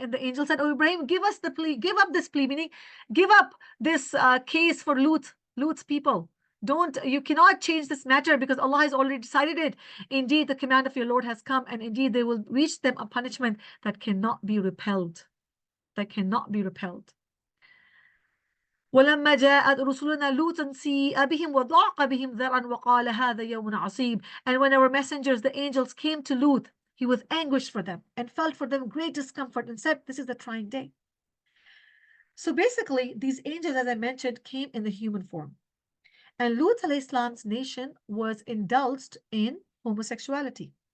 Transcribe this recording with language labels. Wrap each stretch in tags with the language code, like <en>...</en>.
<en>And the angel said, oh Ibrahim, give us the plea, give up this plea, meaning give up this case for Lut's people. You cannot change this matter because Allah has already decided it. Indeed, the command of your Lord has come, and indeed they will reach them a punishment that cannot be repelled. That cannot be repelled.</en> <ar>ولما جاءت رسلنا لوطا سيء بهم وضاق بهم ذرعا وقال هذا يوم عصيب.</ar> <en>And when our messengers, the angels, came to Lut, he was anguished for them and felt for them great discomfort and said, this is a trying day. So basically, these angels, as I mentioned, came in the human form. And Lut alayhi salam's nation was indulged in homosexuality.</en>